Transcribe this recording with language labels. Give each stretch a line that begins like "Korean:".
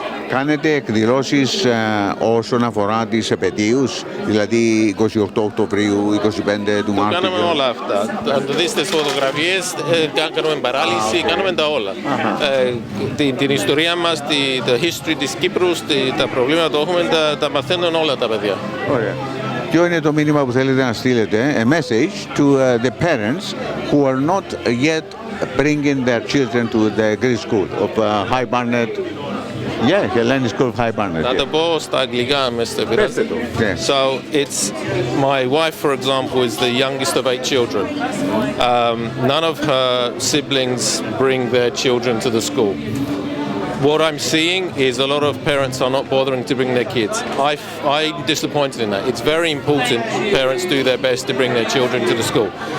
Greek: Κάνετε εκδηλώσεις όσον αφορά τις επετείους, δηλαδή 28 Οκτωβρίου, 25 του Μάρτιου? Κάνουμε όλα αυτά. Αν το δείτε στις φωτογραφίες, κάνουμε παράλυση, κάνουμε τα όλα. Την ιστορία μας, το history της Κύπρου, τα προβλήματα που έχουμε, τα μαθαίνουν όλα τα παιδιά. Ωραία. Ποιο είναι το μήνυμα που θέλετε να στείλετε,
English: a message to the parents who are not yet bringing their children to the Greek school of High Barnet? Yeah, Hellenic School of High Barnet.
Greek: Να το πω στα αγγλικά μες στο πειράζει.
English: So it's my wife, for example, is the youngest of 8 children. None of her siblings bring their children to the school. What I'm seeing is a lot of parents are not bothering to bring their kids. I'm disappointed in that. It's very important parents do their best to bring their children to the school.